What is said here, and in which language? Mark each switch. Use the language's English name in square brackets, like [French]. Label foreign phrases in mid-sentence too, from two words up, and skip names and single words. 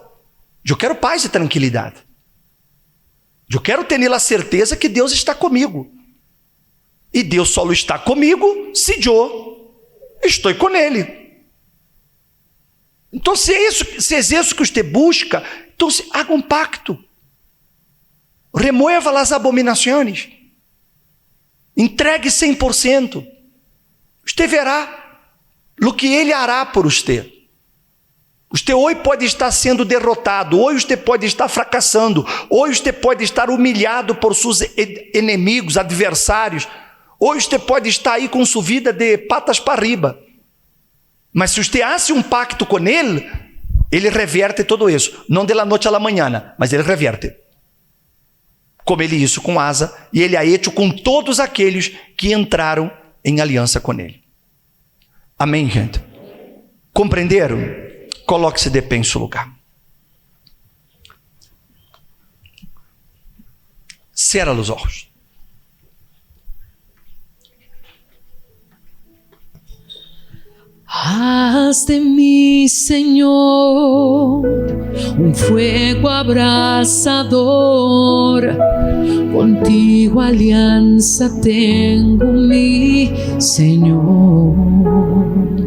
[Portuguese] Eu quero paz e tranquilidade. Eu quero ter a certeza que Deus está comigo. E Deus só está comigo se eu estou com Ele. Então, se é isso que você busca, então haga um pacto. Remueva as abominações. Entregue 100%. Você verá o que Ele hará por você. Você hoje pode estar sendo derrotado, hoje você pode estar fracassando, hoje você pode estar humilhado por seus inimigos, adversários, hoje você pode estar aí com sua vida de patas para riba. Mas se você hace um pacto com Ele, Ele reverte tudo isso, não [Spanish] de la [Portuguese] noite à la manhã, mas Ele reverte. Como Ele isso com Asa, e Ele [Spanish] ha hecho [Portuguese] com todos aqueles que entraram em aliança com Ele. Amém, gente? Compreenderam? Coloque-se de pé em seu lugar. Cierra os olhos. [Spanish] Haz de mí, Señor, un fuego abrasador. Contigo alianza tengo, mi Señor.